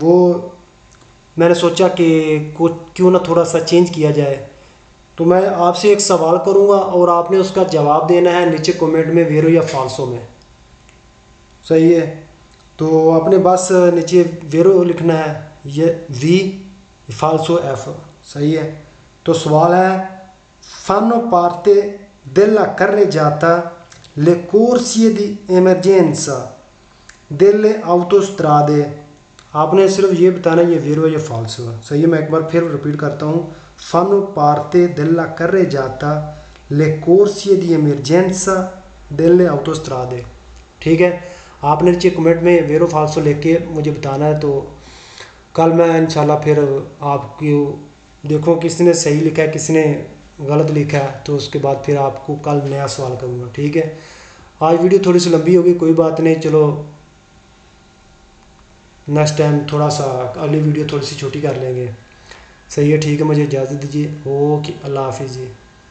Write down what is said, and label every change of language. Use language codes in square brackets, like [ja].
[hi] वो मैंने सोचा कि कुछ क्यों ना थोड़ा सा चेंज किया जाए। तो मैं आपसे एक सवाल करूँगा और आपने उसका जवाब देना है नीचे कमेंट में, वेरो या फाल्सो में, सही है। तो आपने बस नीचे वेरो लिखना है, ये वी, फाल्सो एफ, सही है। [it] तो सवाल है, fanno parte della carreggiata le corsie di emergenza delle autostrade। [hi] आपने सिर्फ ये बताना ये वेरो है या फाल्सो है, सही है। मैं एक बार फिर रिपीट करता हूँ, [it] fanno parte della carreggiata le corsie di emergenza delle autostrade, [hi] ठीक है। आपने नीचे कमेंट में वेरो फाल्सो लेके मुझे बताना है। तो कल मैं इंशाल्लाह फिर आपको देखो किसने सही लिखा है किसने गलत लिखा है, तो उसके बाद फिर आपको कल नया सवाल करूँगा, ठीक है। आज वीडियो थोड़ी सी लंबी होगी, कोई बात नहीं, चलो नेक्स्ट टाइम थोड़ा सा अगली वीडियो थोड़ी सी छोटी कर लेंगे, सही है। ठीक है, मुझे इजाज़त दीजिए। ओके, अल्लाह हाफिज़ जी।